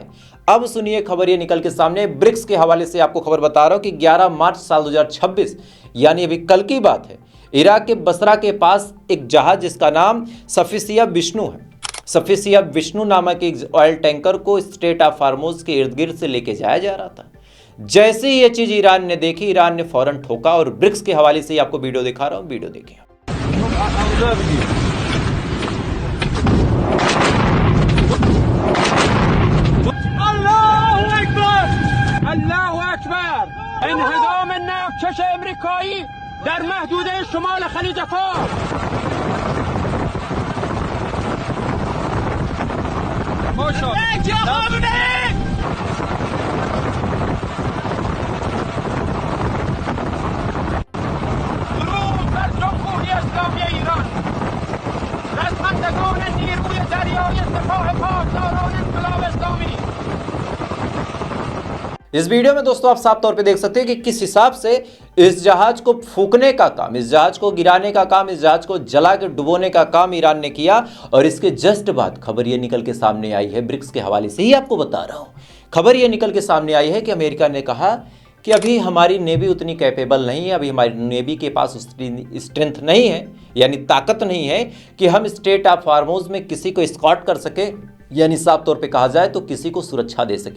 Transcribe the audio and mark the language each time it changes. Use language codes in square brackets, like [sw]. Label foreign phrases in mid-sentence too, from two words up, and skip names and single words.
[hi] अब सुनिए खबर ये निकल के सामने, ब्रिक्स के हवाले से आपको खबर बता रहा हूं कि 11 मार्च साल 2026 यानी अभी कल की बात है, इराक के बसरा के पास एक जहाज जिसका नाम सफिसिया विष्णु है, सफिसिया विष्णु नामक एक [en] oil tanker [hi] को स्ट्रेट ऑफ हार्मोज के इर्द गिर्द से लेके जाया जा रहा था। जैसे ही ये चीज ईरान ने देखी, ईरान ने फौरन ठोका। और ब्रिक्स के हवाले से आपको वीडियो दिखा रहा हूं, वीडियो देखिए। [ar] الله اکبر. [fa] انهدام ناوکش امریکایی در محدوده شمال خلیج فارس. ماشاءالله. درود بر جمهوری اسلامی ایران، رزمندگان نیروی دریایی سپاه پاسداران انقلاب اسلامی। [hi] इस वीडियो में दोस्तों आप साफ तौर पे देख सकते हैं कि किस हिसाब से इस जहाज को फूकने का काम, इस जहाज को गिराने का काम, इस जहाज को जला के डुबोने का काम ईरान ने किया। और इसके जस्ट बाद खबर ये निकल के सामने आई है, ब्रिक्स के हवाले से ही आपको बता रहा हूं, खबर ये निकल के सामने आई है कि अमेरिका ने कहा कि अभी हमारी नेवी उतनी कैपेबल नहीं है, अभी हमारी नेवी के पास उतनी स्ट्रेंथ नहीं है, यानी ताकत नहीं है कि हम स्ट्रेट ऑफ हार्मोज में किसी को स्कॉट कर सके, यानी साफ तौर पे कहा जाए तो किसी को सुरक्षा दे सके।